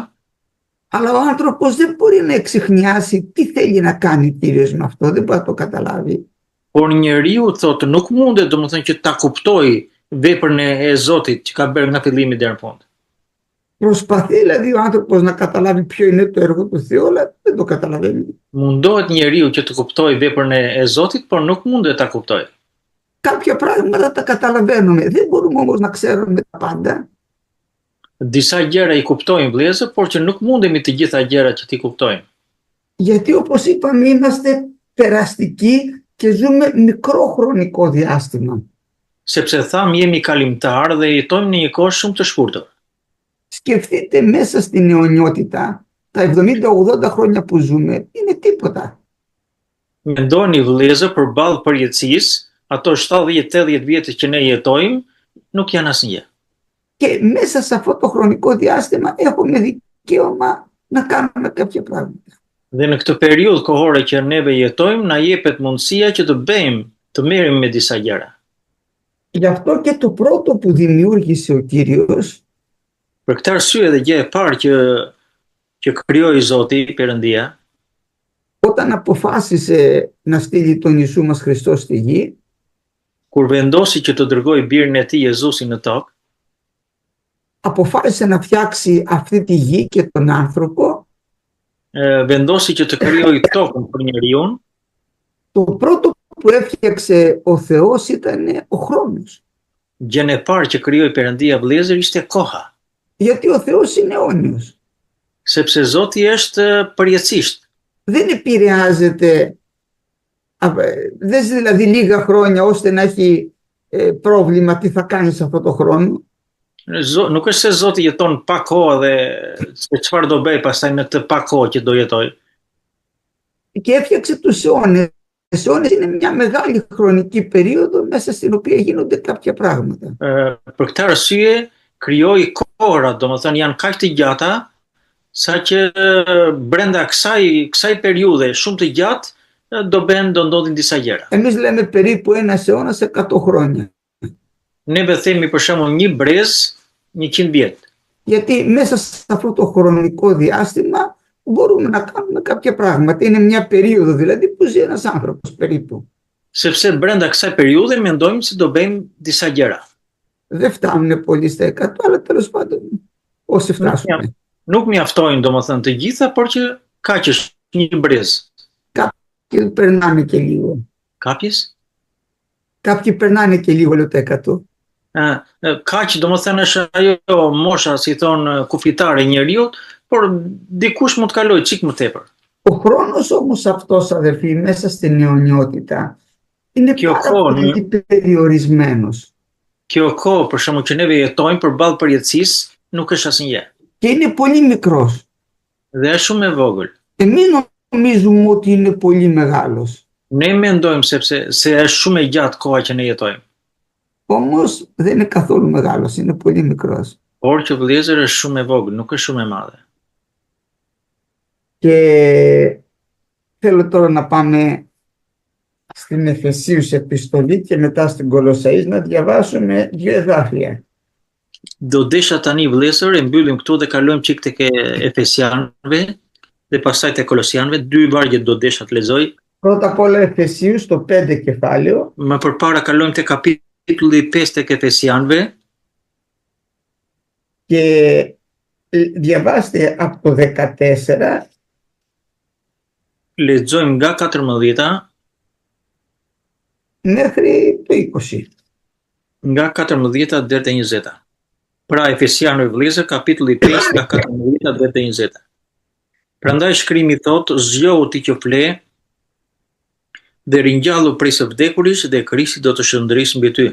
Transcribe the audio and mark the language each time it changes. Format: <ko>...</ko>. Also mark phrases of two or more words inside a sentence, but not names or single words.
<el>Αλλά ο άνθρωπος δεν μπορεί να εξιχνιάσει τι θέλει να κάνει ο Κύριος με αυτό, δεν μπορεί να το καταλάβει.</el> <sq>Por njeriu thotë nuk mundet, domethënë që ta kuptoj veprën e Zotit që ka bërë nga fillimi deri në fund.</sq> <el>Προσπαθεί δηλαδή ο άνθρωπος να καταλάβει ποιο είναι το έργο του Θεού, αλλά δεν το καταλαβαίνει.</el> <sq>Mundohet njeriu që të kuptojë veprën e Zotit, por nuk mundet ta kuptojë.</sq> <el>Κάποια πράγματα τα καταλαβαίνουμε, δεν μπορούμε όμως να ξέρουμε τα πάντα.</el> <sq>Disa gjëra i kuptojmë vëllezër, por që nuk mundemi të gjitha gjërat që ti kuptojmë.</sq> <el>Γιατί όπως είπαμε είμαστε περαστικοί και ζούμε μικρό χρονικό διάστημα.</el> <sq>Sepse tham jemi kalimtar dhe jetojmë në një kohë shumë të shkurtër.</sq> <el>Σκεφτείτε μέσα στην αιωνιότητα, τα 70-80 χρόνια που ζούμε είναι τίποτα.</el> <sq>Mendoni vëllezër përballë përjetësisë, ato 70-80 vjet që ne jetojmë nuk janë asnjë.</sq> <el>Και μέσα σε αυτό το χρονικό διάστημα έχουμε δικαίωμα να κάνουμε κάποια πράγματα.</el> <sq>Dhe në këtë periudhë kohore që neve jetojmë, na jepet mundësia që të merrem me disa gjëra.</sq> <el>Γι' αυτό και το πρώτο που δημιούργησε ο Κύριος</el> <sq>Për këtë arsye dhe gjë e parë që krijoi Zoti Perëndia,</sq> <el>όταν αποφάσισε να στείλει τον Ιησού μας Χριστό στη γη,</el> <sq>kur vendosi që të dërgoi birin e tij Jezusin në tokë,</sq> <el>αποφάσισε να φτιάξει αυτή τη γη και τον άνθρωπο.</el> <sq>Vendosi që të krijoi tokën për njeriu.</sq> <el>Το πρώτο που έφτιαξε ο Θεός ήταν ο χρόνος.</el> <sq>Gjën e parë që krijoi Perëndia vëllezër ishte koha.</sq> <el>Γιατί ο Θεός είναι αιώνιος.</el> <sq>Sepse Zoti është përjetësisht.</sq> <el>Δεν επηρεάζεται, δεν ζει δηλαδή λίγα χρόνια ώστε να έχει πρόβλημα τι θα κάνει σε αυτό το χρόνο.</el> <sq>Nuk është se Zoti jeton pa kohë dhe se çfarë do bëj pastaj në këtë pa kohë që do jetoj.</sq> <el>Και έφτιαξε τους αιώνες. Οι αιώνες είναι μια μεγάλη χρονική περίοδο μέσα στην οποία γίνονται κάποια πράγματα.</el> <sq>Për këtë arsye krijoi kohërat, domethënë janë kaq të gjata saqë brenda kësaj periudhe shumë të gjatë do ndodhin disa gjëra.</sq> <el>Εμείς λέμε περίπου ένας αιώνας 100 χρόνια.</el> <sq>Neve themi për shembull një brez 100 vjet.</sq> <el>Γιατί μέσα σε αυτό το χρονικό διάστημα μπορούμε να κάνουμε κάποια πράγματα. Είναι μια περίοδο δηλαδή που ζει ένας άνθρωπος περίπου.</el> <sq>Sepse brenda kësaj periudhe mendojmë se do bëjmë disa gjëra.</sq> <el>Δεν φτάνουν πολύ στα 100, αλλά τέλος πάντων όσοι φτάσουν.</el> <sq>Nuk mjaftojnë domethënë të gjitha, por që kaq është një brez.</sq> <el>Κάποιοι περνάνε και λίγο. Kapjes? Κάποιοι περνάνε και λίγο λέω το 100.</el> <sq>Kaq domethënë është ajo mosha si thon kufitare e njeriu, por dikush mund të kalojë çik më tepër.</sq> <el>Ο χρόνος όμως αυτός αδερφοί μέσα στην αιωνιότητα είναι πάρα πολύ περιορισμένος.</el> <sq>Kjo kohë për shembull që neve jetojmë përballë përjetësisë nuk është asnjë.</sq> <el>Και είναι πολύ μικρός.</el> <sq>Dhe është shumë e vogël.</sq> <el>Εμείς νομίζουμε ότι είναι πολύ μεγάλος.</el> <sq>Ne mendojmë se është shumë e gjatë koha që ne jetojmë.</sq> <el>Όμως δεν είναι καθόλου μεγάλος, είναι πολύ μικρός.</el> <sq>Por që vëllezër është shumë e vogël, nuk është shumë e madhe.</sq> <el>Και θέλω τώρα να πάμε στην Εφεσίους επιστολή και μετά στην Κολοσσαείς να διαβάσουμε 2 εδάφια.</el> <sq>Do desha tani vëllezër e mbyllim këtu dhe kalojmë çik tek Efesianëve dhe pastaj tek Kolosianëve, 2 vargje do desha të lexoj.</sq> <el>Πρώτα απ' όλα Εφεσίους το 5 κεφάλαιο.</el> <sq>Më përpara kalojmë tek kapitulli 5 tek Efesianëve. Και διαβάστε από το 14. Lexojmë nga 14 μέχρι το 20. Nga 14 deri te 20. Pra Efesianëve vëllezër, kapitulli 5 nga 14 deri te 20. Prandaj shkrimi thotë, zgjohu ti që fle dhe ringjallu prej së vdekuris dhe Krishti do të shëndrisë mbi ty.</sq>